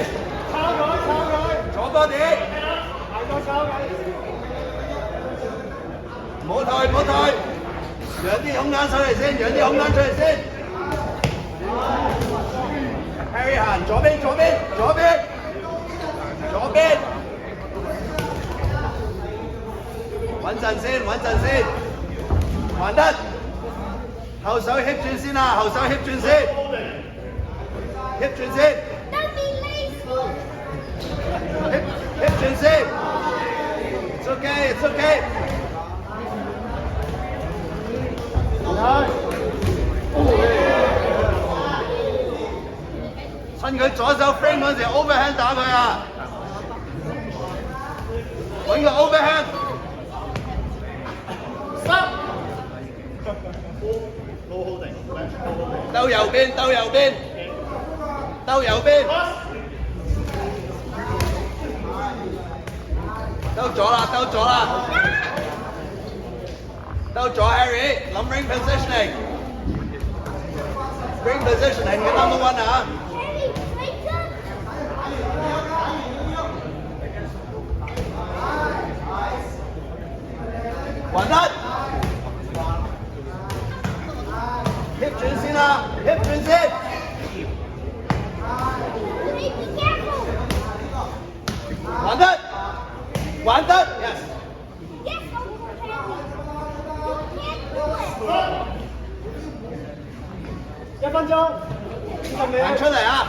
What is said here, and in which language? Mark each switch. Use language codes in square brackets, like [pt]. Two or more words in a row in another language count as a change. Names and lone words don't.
[yue] 左波點？唔好退，唔好退，揚啲空間出嚟先，揚啲空間出嚟先。Harry 行左邊，左邊，左邊，左邊，穩陣先，穩陣先，還得。後手 hip 轉先啦，後手 hip 轉先 ，hip 轉先 ，hip 轉先 ， [en] it's okay， it's okay。 [yue] 趁佢左手 frame 嗰陣時 overhand 打佢啊！揾個 overhand。兜右邊，兜右邊，兜右邊。兜咗啦，兜咗啦。兜咗 Harry， 諗 [en] ring positioning。 Ring positioning [yue] 嘅 [en] number one [yue] 啊！還得 ，hip 轉先啦 ，hip 轉先。還得，還得 ，yes。1分鐘，行出嚟啊！